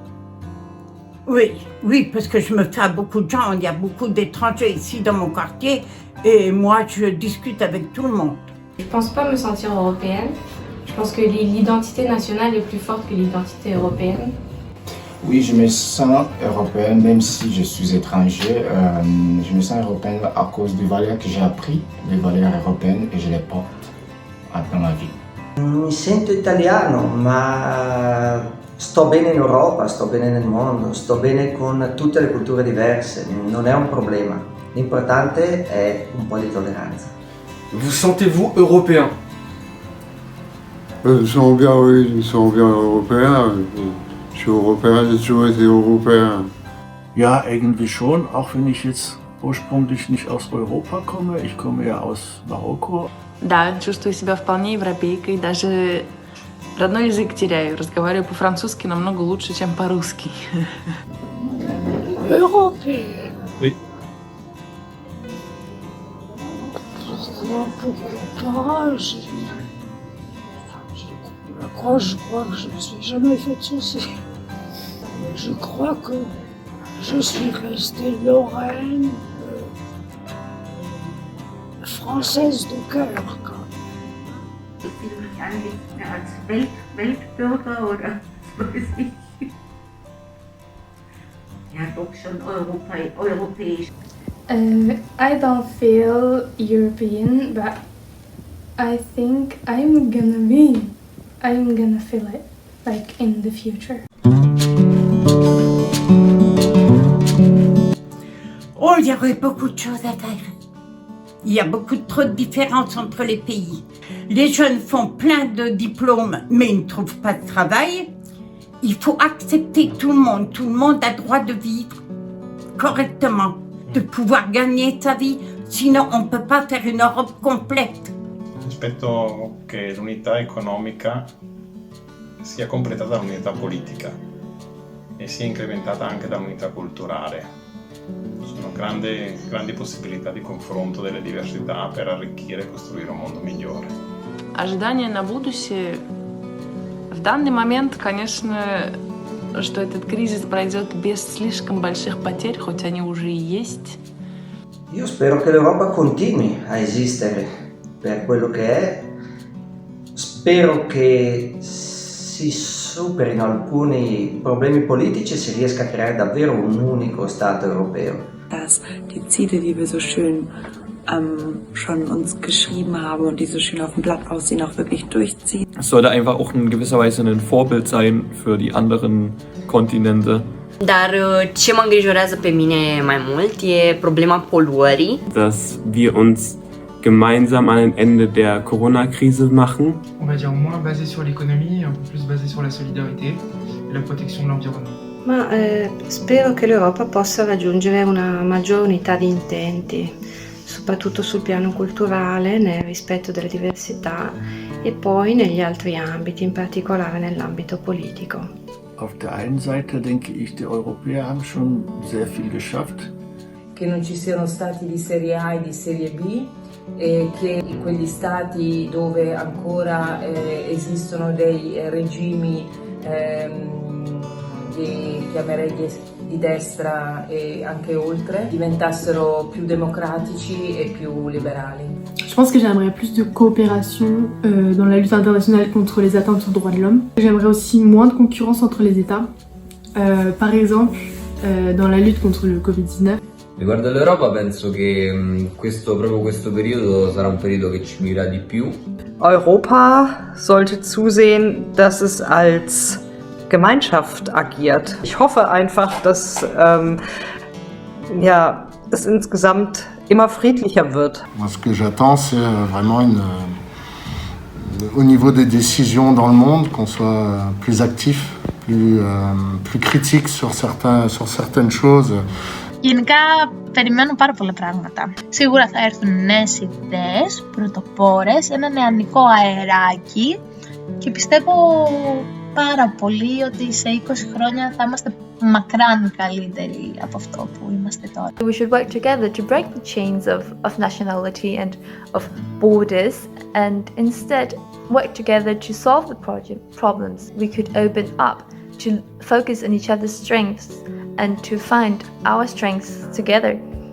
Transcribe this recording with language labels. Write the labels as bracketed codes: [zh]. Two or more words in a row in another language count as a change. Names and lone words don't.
[fr] Oui, parce que je me fais à beaucoup de gens, il y a beaucoup d'étrangers ici dans mon quartier et moi je discute avec tout le monde. Je pense pas me sentir européenne. Je pense que l'identité nationale est plus forte que l'identité européenne. Oui, je me sens européenne, même si je suis étranger. Je me sens européenne à cause des valeurs que j'ai apprises, les valeurs européennes, et je les porte dans ma vie. [it] Mi sento italiano, ma sto bene in Europa, sto bene nel mondo, sto bene con tutte le culture diverse, non è un problema. L'importante è un po' di tolleranza. [fr] Vous sentez-vous européen? Je me sens bien, oui, je me sens bien européen. Je suis européen, j'ai toujours été européen. [de] Ja, eigentlich schon, auch wenn ich jetzt ursprünglich nicht aus Europa komme. Ich komme ja aus Марокко. [ru] Да, чувствую себя вполне европейкой, даже родной язык теряю. Разговариваю по-французски намного лучше, чем по-русски. [fr] Européen. Oui. pourquoi pas. Je crois que je ne me suis jamais fait de soucis. Je crois que je suis restée Lorraine, française de cœur. [de] Weltbürger oder weiß ich. Ja, doch schon europäisch. [en] I don't feel European, but I think I'm gonna feel it, like in the future. [fr] Oh, il y aurait beaucoup de choses à faire. Il y a beaucoup trop de différences entre les pays. Les jeunes font plein de diplômes, mais ils ne trouvent pas de travail. Il faut accepter tout le monde. Tout le monde a droit de vivre correctement, de pouvoir gagner sa vie. Sinon, on ne peut pas faire une Europe complète. [it] Aspetto che l'unità economica sia completata da un'unità politica e sia incrementata anche da un'unità culturale. Sono grandi possibilità di confronto delle diversità per arricchire e costruire un mondo migliore. [ru] Ожидания на будущее. В данный момент, конечно, что этот кризис пройдет без слишком больших потерь, хоть они уже и есть. [it] Io spero che l'Europa continui a esistere per quello che è. Spero che si superino alcuni problemi politici e si riesca a creare davvero un unico Stato europeo. [de] Dass die Ziele, die wir so schön schon uns geschrieben haben und die so schön auf dem Blatt aussehen, auch wirklich durchziehen. Es sollte einfach auch in gewisser Weise ein Vorbild sein für die anderen Kontinente. [ro] Dar ce mă îngrijorează pe mine mai mult e problema poluării. [de] Dass wir uns gemeinsam an ein Ende der Corona-Krise machen. [fr] On va dire moins basé sur l'économie, un peu plus basé sur la solidarité et la protection de l'environnement. [it] Ma spero che l'Europa possa raggiungere una maggiore unità di intenti, soprattutto sul piano culturale, nel rispetto delle diversità e poi negli altri ambiti, in particolare nell'ambito politico. [de] Auf der einen Seite denke ich, die Europäer haben schon sehr viel geschafft. [it] Che non ci siano stati di serie A e di serie B e che in quegli stati dove ancora esistono dei regimi che chiamerei di destra e anche oltre, diventassero più democratici e più liberali. [fr] Je pense que j'aimerais plus de coopération dans la lutte internationale contre les atteintes aux droits de l'homme. J'aimerais aussi moins de concurrence entre les États. Par exemple, dans la lutte contre le Covid-19. [it] Riguardo all'Europa penso che proprio questo periodo sarà un periodo che ci unirà di più. [de] Europa sollte zusehen, dass es als Gemeinschaft agiert. Ich hoffe einfach, dass es insgesamt immer friedlicher wird. [fr] Moi, ce que j'attends, c'est vraiment au niveau des décisions dans le monde, qu'on soit plus actif, plus critique sur certaines choses. [el] Γενικά περιμένω πάρα πολλά πράγματα. Σίγουρα θα έρθουν νέες ιδέες, πρωτοπόρες, ένα νεανικό αεράκι και πιστεύω πάρα πολύ ότι σε 20 χρόνια θα είμαστε μακράν καλύτεροι από αυτό που είμαστε τώρα. [en] We should work together to break the chains of nationality and of borders and instead work together to solve the problems. We could open up to focus on each other's strengths and to find our strengths together.